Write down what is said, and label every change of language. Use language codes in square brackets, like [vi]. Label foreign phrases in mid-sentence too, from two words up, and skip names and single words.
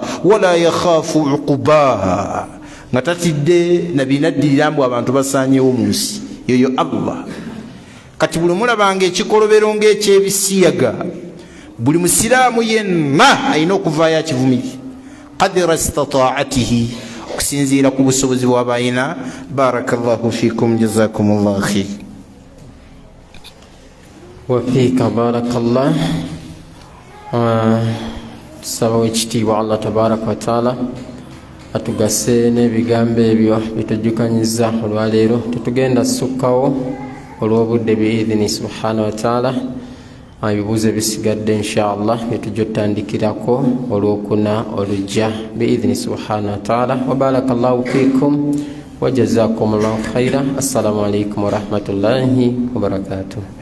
[ar] ولا يخاف عقباها, [lg] nga tatidde nabinaddirira mbu abantu basaanyewo mu nsi yoyo Allah. Kati buli mulabanga ekikolobero ng'ekyebisiyaga, buli musiraamu yenna alina okuvaayo akivumiri [ar] قدر استطاعته, [lg] okusinziira ku busobozi bw'abayina. [ar] بارك الله فيكم جزاكم الله خير. وفيك بارك الله. [lg] Tusaba ekitiibwa Allah [ar] تبارك وتعالى [lg] atugase n'ebigambo ebyo bitujjukanyiza olwaleero. Tetugenda sukkawo olw'obudde [ar] بإذنه سبحانه وتعالى. [lg] Ebibuuzo bisigadde inshallah bitujja otandikirako olwokuna olujja [ar] بإذنه سبحانه وتعالى. وبارك الله فيكم وجزاكم الله خيرا. السلام عليكم ورحمة الله وبركاته.